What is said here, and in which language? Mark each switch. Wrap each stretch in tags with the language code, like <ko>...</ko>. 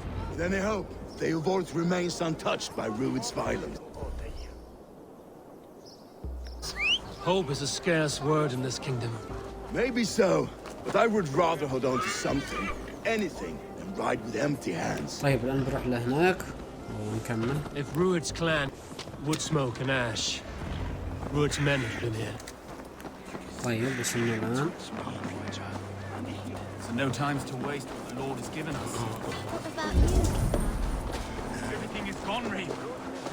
<en>With any hope, Thaleford remains untouched by Ruud's violence. Hope is a scarce word in this kingdom. Maybe so, but I would rather hold on to something, anything, than ride with empty hands.</en> <ar>طيب الآن بروح لهناك ونكمل.</ar> <en>If Ruud's clan would smoke and ash, Ruud's men have been here.</en> <ar>طيب وصلنا الآن.</ar> <en>So no times to waste what the Lord has given us. What about you? Everything is gone, Reeve.</en>